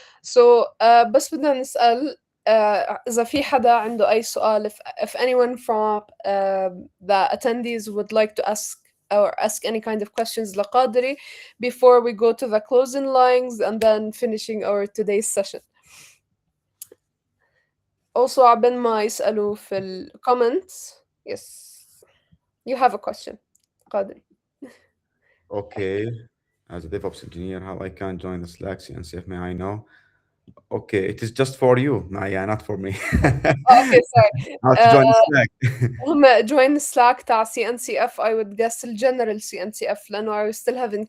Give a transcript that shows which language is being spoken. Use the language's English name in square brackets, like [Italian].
[English] So [Arabic] بس بدنا نسأل إذا في حدا عنده أي سؤال [English] if anyone from the attendees would like to ask or ask any kind of questions لقادري before we go to the closing lines and then finishing our today's session. [Arabic] Also عبين ما يسألوا في ال comments. [English] Yes. You have a question, Qadri. Okay. As a DevOps engineer, how I can join the Slack CNCF, may I know? Okay, it is just for you, Maya, not for me. Okay, sorry. How to join the Slack. هم join Slack تاع CNCF I would guess الجنرال CNCF لأنه I still haven't